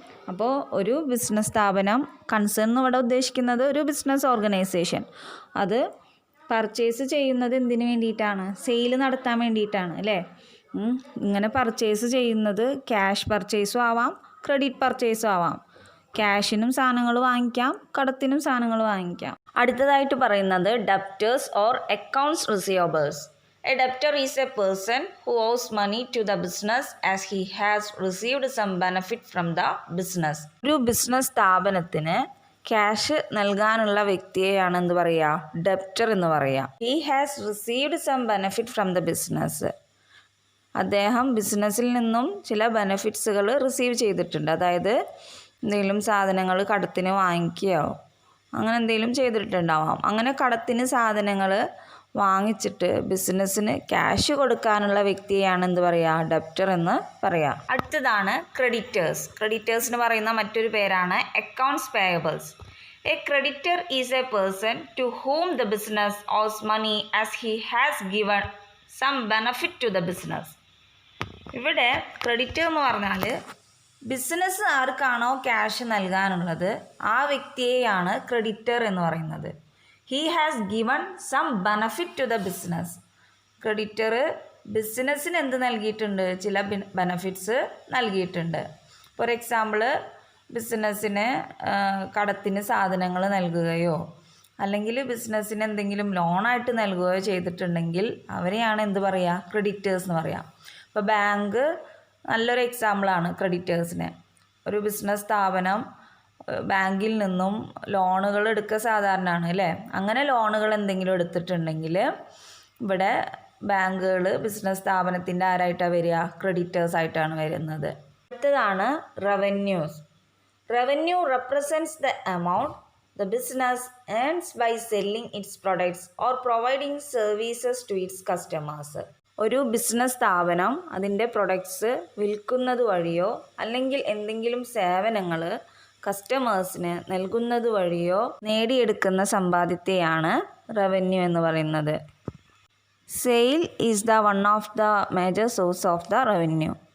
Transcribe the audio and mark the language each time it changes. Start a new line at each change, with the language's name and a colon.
Malayalam: അപ്പോൾ ഒരു ബിസിനസ് സ്ഥാപനം, കൺസേൺ എന്ന് ഇവിടെ ഉദ്ദേശിക്കുന്നത് ഒരു ബിസിനസ് ഓർഗനൈസേഷൻ, അത് പർച്ചേസ് ചെയ്യുന്നത് എന്തിനു വേണ്ടിയിട്ടാണ്, സെയിൽ നടത്താൻ വേണ്ടിയിട്ടാണ് അല്ലേ. ഇങ്ങനെ പർച്ചേസ് ചെയ്യുന്നത് ക്യാഷ് പർച്ചേസും ആവാം, ക്രെഡിറ്റ് പർച്ചേസും ആവാം. ക്യാഷിനും സാധനങ്ങൾ വാങ്ങിക്കാം, കടത്തിനും സാധനങ്ങൾ വാങ്ങിക്കാം. അടുത്തതായിട്ട് പറയുന്നത് debtors or accounts receivables.
English: A debtor is a person who owes money to the business as he has received some benefit from the business.
Malayalam: ഒരു ബിസിനസ് സ്ഥാപനത്തിന് ക്യാഷ് നൽകാനുള്ള വ്യക്തിയെയാണ് എന്ത് പറയുക, ഡെപ്റ്റർ എന്ന് പറയുക.
English: He has received some benefit from the business.
Malayalam: അദ്ദേഹം ബിസിനസ്സിൽ നിന്നും ചില ബെനഫിറ്റ്സുകൾ റിസീവ് ചെയ്തിട്ടുണ്ട്. അതായത് എന്തെങ്കിലും സാധനങ്ങൾ കടത്തിന് വാങ്ങിക്കുകയോ അങ്ങനെ എന്തെങ്കിലും ചെയ്തിട്ടുണ്ടാവാം. അങ്ങനെ കടത്തിന് സാധനങ്ങൾ വാങ്ങിച്ചിട്ട് ബിസിനസ്സിന് ക്യാഷ് കൊടുക്കാനുള്ള വ്യക്തിയെയാണ് എന്ത് പറയുക, ഡെപ്റ്റർ എന്ന് പറയുക. അടുത്തതാണ് ക്രെഡിറ്റേഴ്സ്. ക്രെഡിറ്റേഴ്സിന് പറയുന്ന മറ്റൊരു പേരാണ് accounts payables.
English: A creditor is a person to whom the business owes money as he has given some benefit to the business.
Malayalam: ഇവിടെ ക്രെഡിറ്റർ എന്ന് പറഞ്ഞാൽ ബിസിനസ് ആർക്കാണോ ക്യാഷ് നൽകാനുള്ളത് ആ വ്യക്തിയെയാണ് ക്രെഡിറ്റർ എന്ന് പറയുന്നത്.
English: He has given some benefit to the business.
Malayalam: Creditor ബിസിനസ്സിന് എന്ത് നൽകിയിട്ടുണ്ട്, ചില ബെനഫിറ്റ്സ് നൽകിയിട്ടുണ്ട്. ഫോർ എക്സാമ്പിൾ, ബിസിനസ്സിന് കടത്തിന് സാധനങ്ങൾ നൽകുകയോ അല്ലെങ്കിൽ ബിസിനസ്സിന് എന്തെങ്കിലും ലോണായിട്ട് നൽകുകയോ ചെയ്തിട്ടുണ്ടെങ്കിൽ അവരെയാണ് എന്ത് പറയുക, ക്രെഡിറ്റേഴ്സ് എന്ന് പറയാം. ഇപ്പോൾ ബാങ്ക് നല്ലൊരു എക്സാമ്പിളാണ് ക്രെഡിറ്റേഴ്സിന്. ഒരു ബിസിനസ് സ്ഥാപനം ബാങ്കിൽ നിന്നും ലോണുകൾ എടുക്കുക സാധാരണയാണ് അല്ലേ. അങ്ങനെ ലോണുകൾ എന്തെങ്കിലും എടുത്തിട്ടുണ്ടെങ്കിൽ ഇവിടെ ബാങ്കുകൾ ബിസിനസ് സ്ഥാപനത്തിൻ്റെ ആരായിട്ടാണ് വരിക, ക്രെഡിറ്റേഴ്സ് ആയിട്ടാണ് വരുന്നത്. അടുത്തതാണ് revenues.
English: Revenue represents the amount the business earns by selling its products or providing services to its customers.
Malayalam: ഒരു ബിസിനസ് സ്ഥാപനം അതിൻ്റെ പ്രൊഡക്ട്സ് വിൽക്കുന്നത് വഴിയോ അല്ലെങ്കിൽ എന്തെങ്കിലും സേവനങ്ങൾ കസ്റ്റമേഴ്സിന് നൽകുന്നത് വഴിയോ നേടിയെടുക്കുന്ന സമ്പാദ്യത്തെയാണ് റവന്യൂ എന്ന് പറയുന്നത്.
English: Sale is the one of the major source of the revenue.